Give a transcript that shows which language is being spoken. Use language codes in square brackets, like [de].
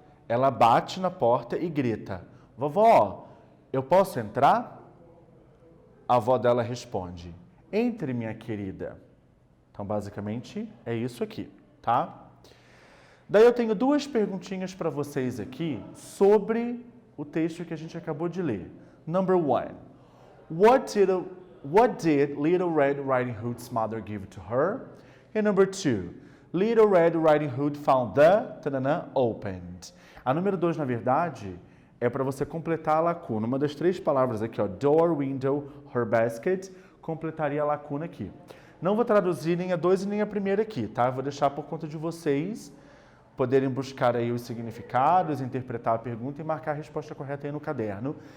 [pt] Ela bate na porta e grita, "Vovó, eu posso entrar?" A avó dela responde, "Entre, minha querida." Então, basicamente, é isso aqui, tá? Daí eu tenho duas perguntinhas para vocês aqui sobre o texto que a gente acabou de ler. [en] Number one, what did Little Red Riding Hood's mother give to her? And number two, Little Red Riding Hood found the opened. [pt] A número 2, na verdade, é para você completar a lacuna. Uma das três palavras aqui, ó, [en] door, window, her basket, [pt] completaria a lacuna aqui. Não vou traduzir nem a 2 e nem a primeira aqui, tá? Vou deixar por conta de vocês poderem buscar aí os significados, interpretar a pergunta e marcar a resposta correta aí no caderno.